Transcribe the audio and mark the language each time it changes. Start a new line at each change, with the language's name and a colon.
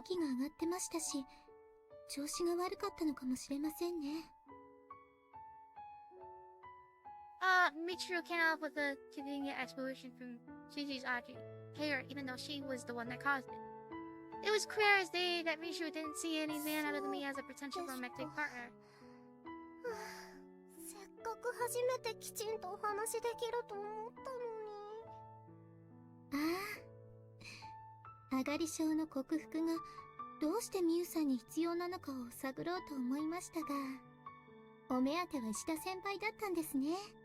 Japanese: 息が上がってましたし、調子が悪かったのかもしれませんね。
English: Michiru came up with a convenient explanation from Shiji's hair, even though she was the one that caused it. It was clear as day that Michiru didn't see any man other than me as a potential romantic partner.
Japanese: せっかく初めてきちんとお話できると思ったのに。ああ、上がり症の克服がどうしてミュウさんに必要なのかを探ろうと思いましたが、お目当ては石田先輩だったんですね。